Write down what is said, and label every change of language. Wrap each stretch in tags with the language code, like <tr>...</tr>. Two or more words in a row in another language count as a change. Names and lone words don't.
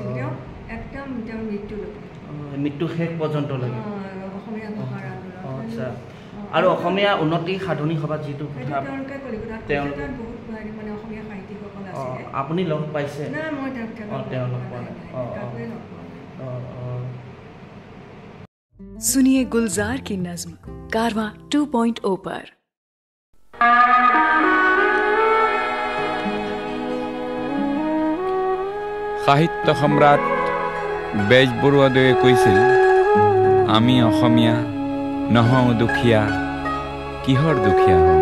<as>তেওঁ একদম তেওঁৰ মৃত্যু শেষ পৰ্যন্তলৈকে অসমীয়া ভাষাৰ আন্দোলন। আৰু অসমীয়া উন্নতি সাধনী সভাত যিটো তেওঁলোকে বহুত মানে অসমীয়া সাহিত্যিকসকল আছিলে। আপুনি লগ পাইছে? নাই, মই তেওঁ লগ পোৱা নাই।</as> <hi>सुनिए गुलजार की नज्म कारवां 2.0 पर।</hi> <as>সাহিত্য সম্ৰাট বেজবৰুৱাদেৱে কৈছিল, আমি অসমীয়া নহওঁ দুখীয়া, কিহৰ দুখীয়া হওঁ?</as>